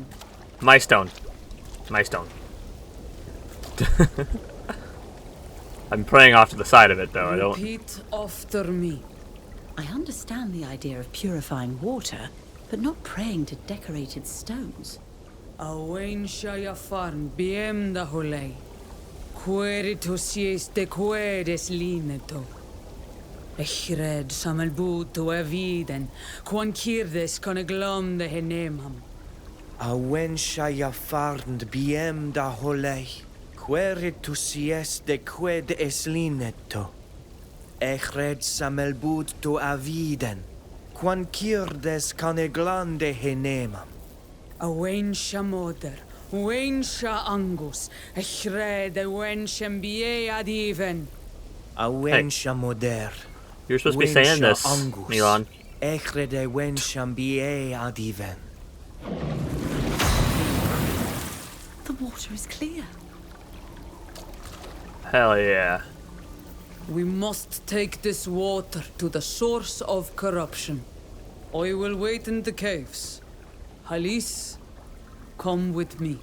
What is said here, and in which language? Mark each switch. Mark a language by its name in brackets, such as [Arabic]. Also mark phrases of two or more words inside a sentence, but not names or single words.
[English] My stone. My stone. I'm praying off to the side of it, though. I don't. Repeat after me. I understand the idea of purifying water, but not praying to decorated stones. Awen shayafarn biem da holei. Queritus yes de queres lineto. Echred samelbuto eviden, quan kirdes con glom de henemam. Awen shayafarnd biem da holei. Queritus yes de qued es lineto. Echred samelbut to aviden. Quan kirdes caneglande henemam. Awen shamoder, wen sha angus, echred wen shambie adiven. Awen shamoder. You're supposed to be saying this, Milan. Echred wen shambie adiven. The water is clear. Hell yeah. We must take this water to the source of corruption. I will wait in the caves. Halis, come with me.